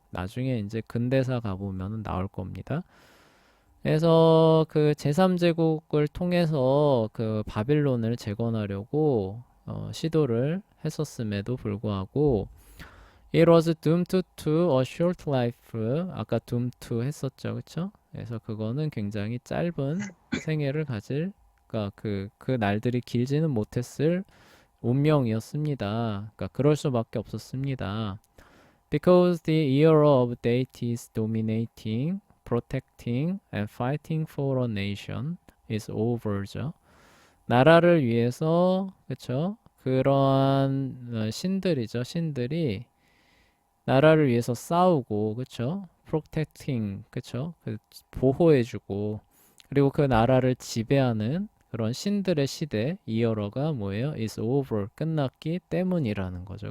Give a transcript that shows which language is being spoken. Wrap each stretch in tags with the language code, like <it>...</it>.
<ko>나중에 이제 근대사 가보면 나올 겁니다. 그래서 그 제3제국을 통해서 그 바빌론을 재건하려고 시도를 했었음에도 불구하고</ko> <en>It was doomed to a short life.</en> <ko>아까</ko> <en>doomed to</en> <ko>했었죠, 그쵸? 그래서 그거는 굉장히 짧은 생애를 가질, 그러니까 그 날들이 길지는 못했을 운명이었습니다. 그러니까 그럴 수밖에 없었습니다.</ko> <en>Because the era of deities dominating, protecting, and fighting for a nation is over</en> <ko>죠. 나라를 위해서, 그쵸? 그러한 신들이죠. 신들이 나라를 위해서 싸우고, 그쵸? protecting, 그쵸? 보호해주고, 그리고 그 나라를 지배하는 그런 신들의 시대, 이어러가 뭐예요?</ko> <en>is over,</en> <ko>끝났기 때문이라는 거죠.</ko>